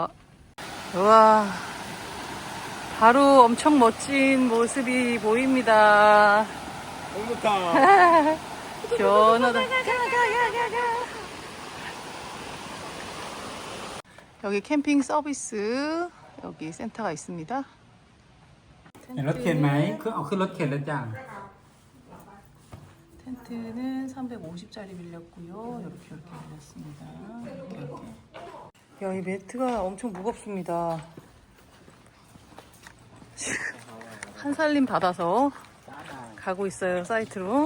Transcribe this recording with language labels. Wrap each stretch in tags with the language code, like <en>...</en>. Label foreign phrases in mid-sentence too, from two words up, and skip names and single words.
<ko>우와, 바로 엄청 멋진 모습이 보입니다. 너무 좋다. 시원하다. 여기 캠핑 서비스 여기 센터가 있습니다.</ko> <th>รถเข็นไหมคือเอาขึ้นรถเข็นแล้วจ้ะ</th> <ko>텐트는 350짜리 빌렸고요. 이렇게 빌렸습니다. 이렇게. 야, 이 매트가 엄청 무겁습니다. 지금 한 살림 받아서 가고 있어요, 사이트로.</ko>